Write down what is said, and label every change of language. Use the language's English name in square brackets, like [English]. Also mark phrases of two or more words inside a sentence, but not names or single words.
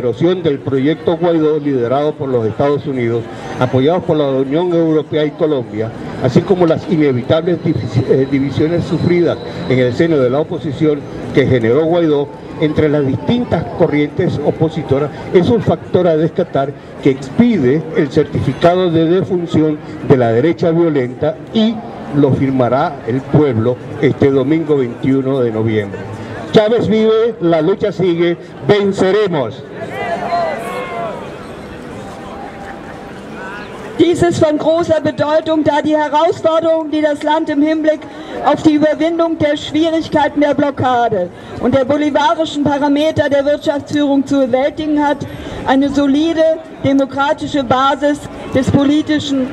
[Spanish] erosión del proyecto Guaidó liderado por los Estados Unidos, apoyados por la Unión Europea y Colombia, así como las inevitables divisiones sufridas en el seno de la oposición que generó Guaidó entre las distintas corrientes opositoras, es un factor a descartar que expide el certificado de defunción de la derecha violenta y lo firmará el pueblo este domingo 21 de noviembre. Chávez vive, la lucha sigue, venceremos. [German] Dies ist von großer Bedeutung, da die Herausforderungen, die das Land im Hinblick auf die Überwindung der Schwierigkeiten der Blockade und der bolivarischen Parameter der Wirtschaftsführung zu bewältigen hat, eine solide demokratische Basis des politischen